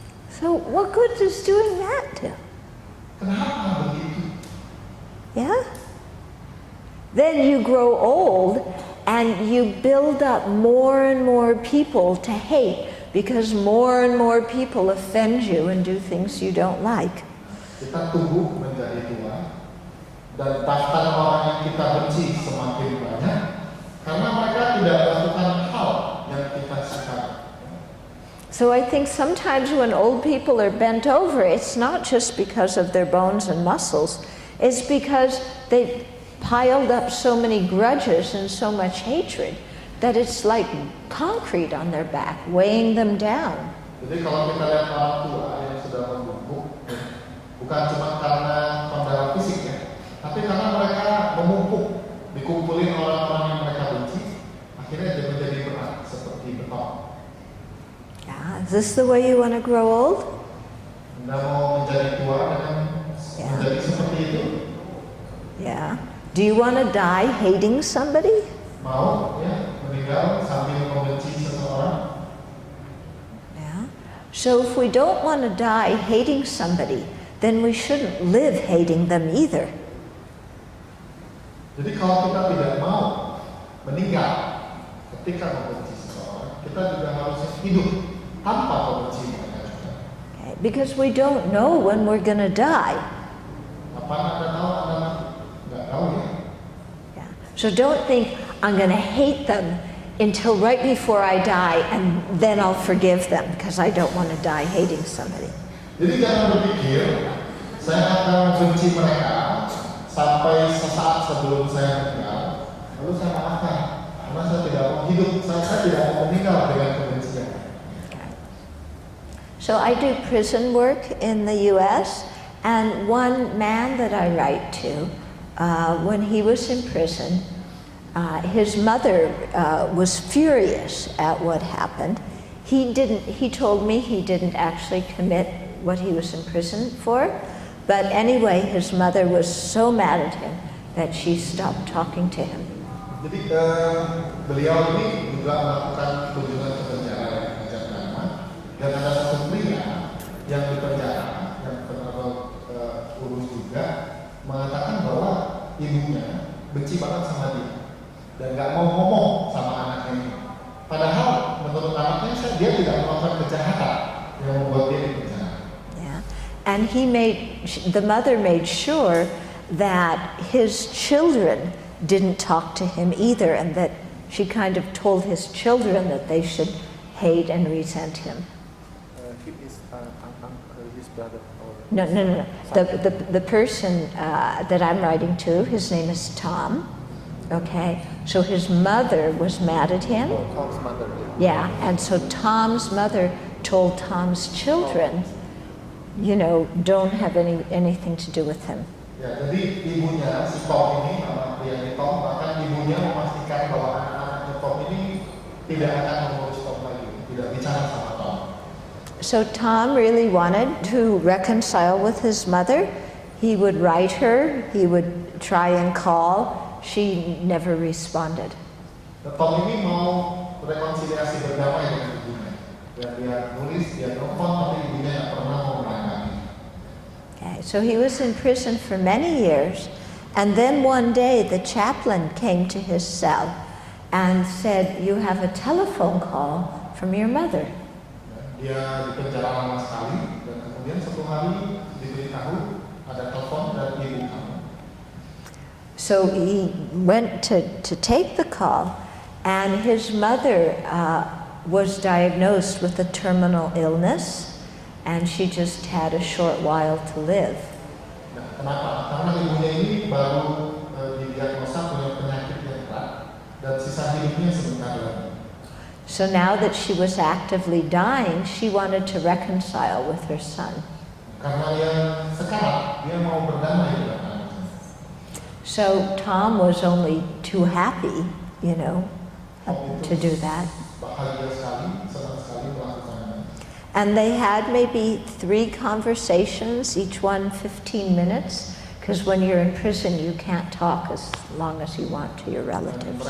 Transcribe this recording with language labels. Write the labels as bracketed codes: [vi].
[en] So what good is doing that do? [id] Kenapa begitu? Yeah? [en] Then you grow old and you build up more and more people to hate because more and more people offend you and do things you don't like. [id] Kita tumbuh menjadi tua dan daftar orang yang kita benci semakin banyak karena mereka tidak melakukan hal yang kita suka. [en] So I think sometimes when old people are bent over, it's not just because of their bones and muscles, it's because they've piled up so many grudges and so much hatred that it's like concrete on their back, weighing them down. [id] Jadi kalau kita lihat orang tua yang sudah membungkuk, bukan cuma karena kondisi fisik ya, tapi karena mereka memumpuk, dikumpulin orang-orang yang mereka benci, akhirnya dia menjadi berat seperti beton. [en] Yeah, is this the way you want to grow old? [id] Anda mau menjadi tua dengan menjadi seperti itu? Yeah. [en] Do you want to die hating somebody? [id] Mau ya meninggal sambil membenci seseorang? Yeah. [en] So if we don't want to die hating somebody, then we shouldn't live hating them either. [id] Jadi kalau kita tidak mau meninggal ketika membenci seseorang, kita juga harus hidup tanpa membenci mereka. Okay. [en] Because we don't know when we're going to die. [id] Kapan Anda tahu Anda mati? Nggak tahu ya. Yeah. [en] So don't think I'm going to hate them until right before I die and then I'll forgive them because I don't want to die hating somebody. [id] Jadi jangan berpikir saya akan benci mereka sampai sesaat sebelum saya meninggal, lalu saya maafkan karena saya tidak mau hidup, saya tidak mau meninggal dengan kebencian. [en] So I do prison work in the U.S. and one man that I write to, when he was in prison, his mother was furious at what happened. He told me he didn't actually commit what he was in prison for, but anyway, his mother was so mad at him that she stopped talking to him. [id] Jadi beliau ini juga melakukan kunjungan ke penjara yang bijaksana, dan ada satu pria yang di penjara yang pernah urus juga mengatakan bahwa ibunya benci banget sama dia dan nggak mau ngomong sama anaknya ini. Padahal menurut anaknya dia tidak melakukan kejahatan yang membuat dia di penjara. [en] Yeah, and the mother made sure that his children didn't talk to him either, and that she kind of told his children that they should hate and resent him. He is his brother. No. The person that I'm writing to, his name is Tom, Okay, so his mother was mad at him. Oh, Tom's mother. Yeah, and so Tom's mother told Tom's children, you know, don't have anything to do with him. [id] Ya, jadi ibunya si Tom ini, nama pria Tom, bahkan ibunya memastikan bahwa anak-anaknya Tom ini tidak akan mengurus Tom lagi, tidak bicara sama Tom. [en] So Tom really wanted to reconcile with his mother. He would write her, he would try and call. She never responded. [id] Tom ini mau rekonsiliasi berdamai dengan ibunya. Dan dia nulis, dia telepon, tapi ibunya tidak pernah mau menangani. [en] Okay, so he was in prison for many years, and then one day the chaplain came to his cell and said, "You have a telephone call from your mother." [id] Dia di penjara lama sekali, dan kemudian satu hari diberitahu ada telepon dari ibu kamu. [en] So he went to take the call, and his mother was diagnosed with a terminal illness, and she just had a short while to live. [id] Nah, kenapa? Karena ibunya ini baru didiagnosa punya penyakit yang berat, dan sisa hidupnya sebentar lagi. [en] So now that she was actively dying, she wanted to reconcile with her son. [id] Karena yang sekarang dia mau berdamai dengan anaknya. [en] So Tom was only too happy, you know, to do that. [id] Bahagia sekali, senang sekali melakukannya. [en] And they had maybe 3 conversations, each one 15 minutes, because when you're in prison you can't talk as long as you want to your relatives.